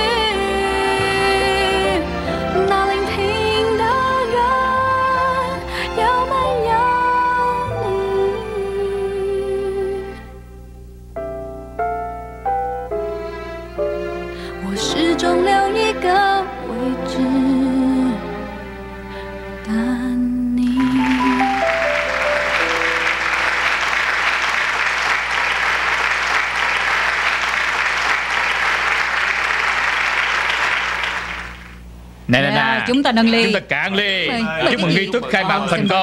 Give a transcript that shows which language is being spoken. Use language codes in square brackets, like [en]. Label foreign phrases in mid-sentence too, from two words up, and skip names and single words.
[zh] 那聆听的人有没有你？我始终留一个位置等你。 [vi] Nè, chúng ta nâng ly. Chúng ta cạn ly. Mời. Chúc mừng nghi thức khai mạc thành công.